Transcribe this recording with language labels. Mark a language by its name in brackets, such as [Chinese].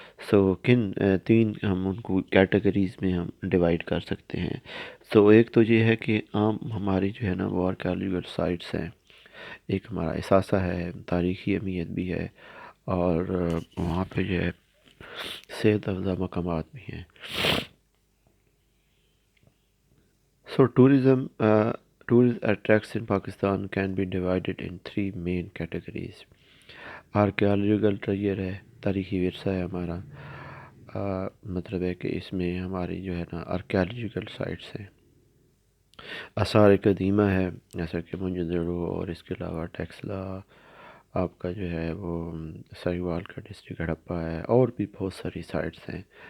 [Urdu] سو کن تین ہم ان کو کیٹیگریز میں ہم ڈیوائڈ کر سکتے ہیں. سو ایک تو یہ ہے کہ عام ہماری جو ہے نا وہ آرکیالوجیکل سائٹس ہیں. ایک ہمارا اثاثہ ہے، تاریخی اہمیت بھی ہے، اور وہاں پہ جو ہے صحت افزا مقامات بھی ہیں. [English] So tourist attracts in Pakistan can be divided in 3 main categories. [Urdu] Archaeological ٹریئر ہے، تاریخی ورثہ ہے ہمارا. مطلب ہے کہ اس میں ہماری جو ہے نا آرکیالوجیکل سائٹس ہیں. آثار قدیمہ ہے جیسا کہ موئنجو اور اس کے علاوہ ٹیکسلا، آپ کا جو ہے وہ ساہیوال کا ڈسٹرکٹ ہڑپا ہے، اور بھی بہت ساری سائٹس ہیں.